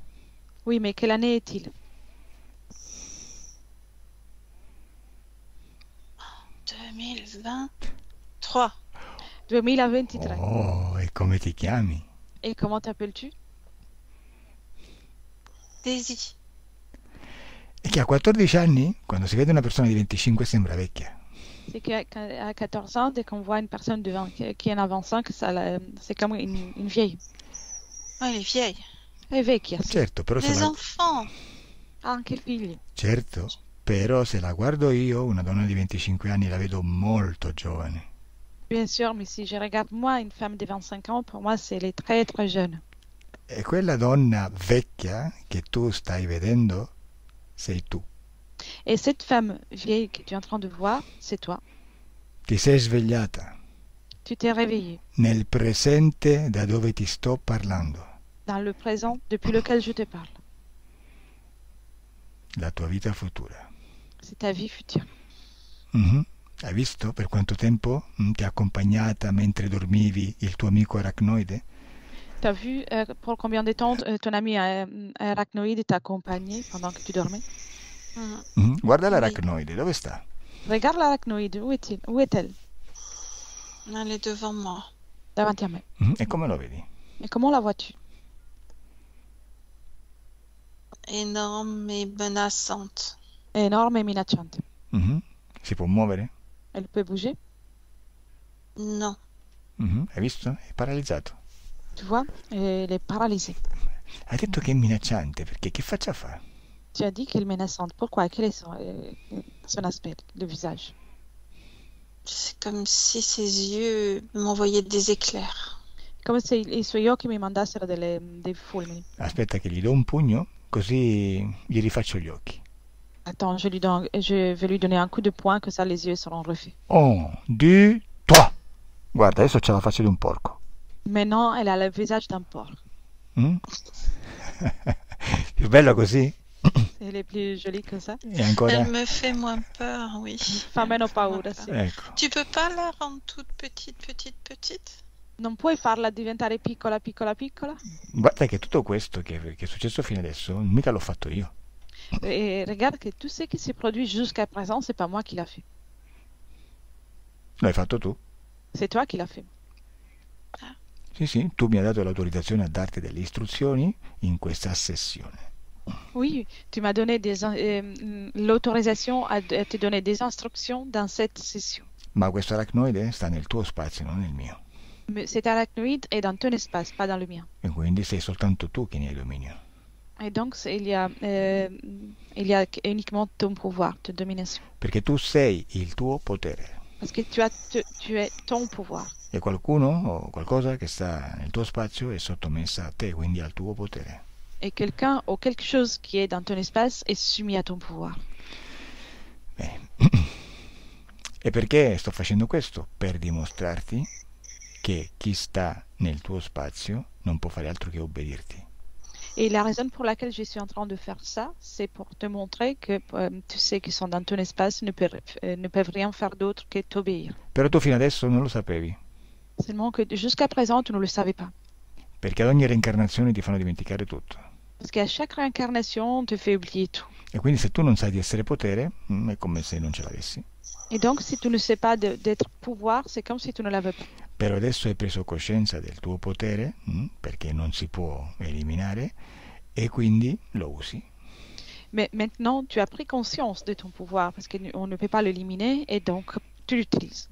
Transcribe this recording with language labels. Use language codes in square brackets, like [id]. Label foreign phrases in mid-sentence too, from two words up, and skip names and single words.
[fr] Oui, mais quelle année est-il? 2023. 2023. [it] Oh, e come ti chiami? [fr] Et comment t'appelles-tu? Daisy. [it] E che a 14 anni, quando si vede una persona di 25, sembra vecchia. [fr] C'est qu'à 14 ans, dès qu'on voit une personne qui en a 25, c'est comme une vieille. Oh, il est vieille. [it] È vecchia, sì. Certo, però se [fr] Les la... enfants. [it] Ha anche figli. Certo, però se la guardo io, una donna di 25 anni, la vedo molto giovane. [fr] Bien sûr, mais si je regarde moi, une femme de 25 ans, pour moi, c'est elle est très très jeune. [it] E quella donna vecchia che tu stai vedendo, sei tu. [fr] Et cette femme vieille que tu es en train de voir, c'est toi. [it] Ti sei svegliata [fr] Tu t'es réveillé [it] nel presente da dove ti sto parlando. [fr] dans le présent depuis lequel je te parle. [it] La tua vita futura. [fr] C'est ta vie future. Mhm. [it] Hai visto per quanto tempo ti ha accompagnata mentre dormivi il tuo amico arachnoide? [fr] Tu as vu pour combien de temps ton ami arachnoïde t'a accompagné pendant que tu dormais? Mm. [it] Mhm. Guarda [fr] Oui. [it] l'arachnoide, dove sta? [fr] Regarde l'arachnoïde, où est-il? Où est-elle? Elle est devant moi. [it] Davanti a me. Mhm. E come lo vedi? [fr] Et comment la vois-tu? Énorme et menaçante. [it] È enorme e minacciante. Mhm. Si può muovere? [fr] Elle peut bouger, Non. [it] Mhm. Hai visto? È paralizzato. [fr] tu vois? Et elle est paralysée. [it] Hai detto che è minacciante, perché che faccia fa? [fr] Tu as dit qu'elle est menaçante. Pourquoi? Quel est son aspect, le visage? C'est comme si ses yeux m'envoyaient des éclairs. [it] Come se i suoi occhi mi mandassero dei fulmini. Aspetta che gli do un pugno, così gli rifaccio gli occhi. [fr] Attends, je vais lui donner un coup de poing, que ça les yeux seront refaits. 1, 2, 3. [it] Guarda, adesso c'ha la faccia di un porco. [fr] Maintenant, elle a le visage d'un porc. [it] Mm? Più bello così? [fr] Elle est plus jolie que ça. [it] E ancora? [fr] Elle me fait moins peur, oui. [it] Fa meno paura, sì. Ecco. [fr] Tu peux pas la rendre toute petite? [it] Non puoi farla diventare piccola, piccola, piccola? Guarda che tutto questo che è successo fino adesso, mica l'ho fatto io. [fr] Et regarde que tout ce qui s'est produit jusqu'à présent, c'est pas moi qui l'a fait. [it] L'hai fatto tu. [fr] C'est toi qui l'as fait. [it] Sì, sì, tu mi hai dato l'autorizzazione a darti delle istruzioni in questa sessione. [fr] Oui, tu m'as donné l'autorisation à te donner des instructions dans cette session. [it] Ma questo arachnoide sta nel tuo spazio, non nel mio. [fr] Mais cet arachnoïde est dans ton espace, pas dans le mien. [it] E quindi sei soltanto tu che ne hai dominio. [fr] Et donc, il y a uniquement ton pouvoir, ta domination. [it] Perché tu sei il tuo potere. [fr] Parce que tu es ton pouvoir. [it] E qualcuno o qualcosa che sta nel tuo spazio è sottomessa a te, quindi al tuo potere. [fr] Et quelqu'un ou quelque chose qui est dans ton espace est soumis à ton pouvoir. [it] Bene. E perché sto facendo questo? Per dimostrarti che chi sta nel tuo spazio non può fare altro che obbedirti. [fr] Et la raison pour laquelle je suis en train de faire ça, c'est pour te montrer que tous ceux qui sont dans ton espace ne peuvent rien faire d'autre que t'obéir. [it] Però tu fino adesso non lo sapevi, [fr] Seulement que jusqu'à présent, tu ne le savais pas. [it] perché ad ogni reincarnazione ti fanno dimenticare tutto. [fr] Parce qu'à chaque réincarnation, on te fait oublier tout. [it] E quindi se tu non sai di essere potere, è come se non ce l'avessi. [fr] Et donc, si tu ne sais pas d'être pouvoir, c'est comme si tu ne l'avais pas. [it] Però adesso hai preso coscienza del tuo potere, perché non si può eliminare, e quindi lo usi. [fr] Mais maintenant, tu as pris conscience de ton pouvoir parce qu'on ne peut pas l'éliminer et donc tu l'utilises.